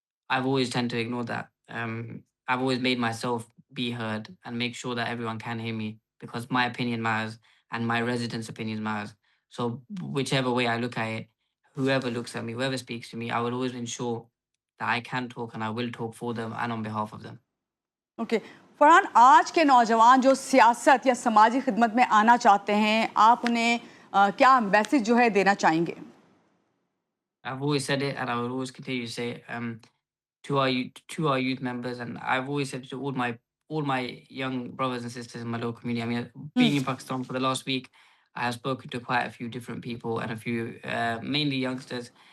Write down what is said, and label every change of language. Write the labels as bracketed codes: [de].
[en] I've always tend to ignore that. I've always made myself be heard and make sure that everyone can hear me because my opinion matters and my residents' opinions matters. So whichever way I look at it, whoever looks at me, whoever speaks to me, I will always ensure that I can talk and I will talk for them and on behalf of them. [hi] Okay Farhan, आज के नौजवान जो सियासत या समाजी खिदमत में आना चाहते हैं, आप उन्हें क्या मैसेज जो है देना चाहेंगे? [en] I've always said it and I will always continue to say it. To our youth members, and I've always said to all my young brothers and sisters in my local community. I mean, being in Pakistan for the last week, I have spoken to quite a few different people and a few mainly youngsters.